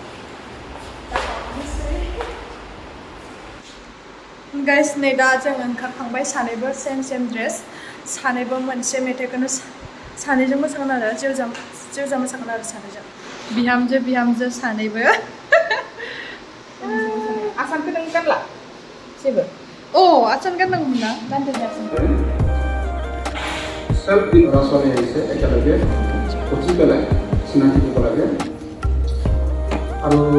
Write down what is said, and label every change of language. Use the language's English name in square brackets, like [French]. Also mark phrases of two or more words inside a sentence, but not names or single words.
[Bodo] गाइस नै दा जों ओंखारखांबाय सानैबो [English] same dress [Bodo] सानैबो मोनसे मेथाइखौनो सानैजों मोसागोन आरो जेवजा मोसागोन आरो सानैजों बिहामजो सानैबो आसानखौ नों गानला जेबो आसान गाननांगौमोन ना गानदों आसानखौ [Assamese] Self Rasoni আহিছে একেলগে উঠি পেলাই চিনাকি দিব লাগে আৰু